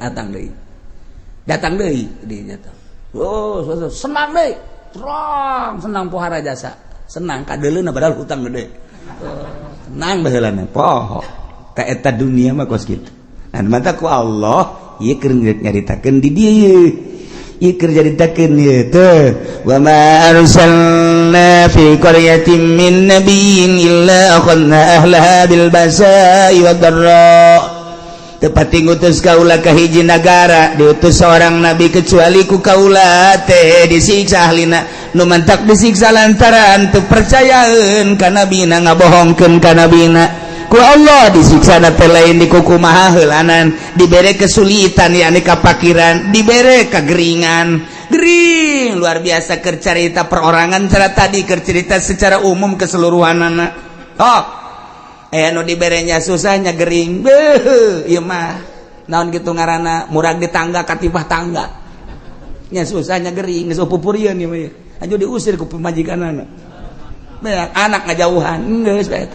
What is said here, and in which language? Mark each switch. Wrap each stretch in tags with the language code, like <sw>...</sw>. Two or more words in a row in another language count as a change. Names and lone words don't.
<su>datang deui dia datang oh senang deui senang pohara jasa senang kadeleuna padahal hutang gede senang baheulana poho ta eta dunia mah kos kitu an mata ku Allah ieu keur nyaritakeun di dieu ieu keur nyaritakeun ieu teh</su> <ar>وما أرسلنا في قرية من نبي إلا أخذنا أهلها بالبأساء والضراء</ar> <su>tepati ngutus kaula ka hiji nagara diutus</su> <id>seorang nabi kecuali</id> <su>ku kaula teh disiksa ahlina nu mantak disiksa lantaran teu percayaeun ka nabina ngabohongkeun ka nabina ku Allah disiksa na teh lain di kukumaha heulanan dibere kesulitan yakni kapakiran dibere kageringan gering luar biasa keur carita perorangan cara tadi keur cerita</su> <id>secara umum</id> <su>keseluruhanana anu diberenya susahnya gering ieu mah naon kitu ngaranna murag di tangga katibah tangga nya susahnya gering geus pupurieun ieu mah aju diusir ku pemajikanana anak ngajauhan geus bae eta</su>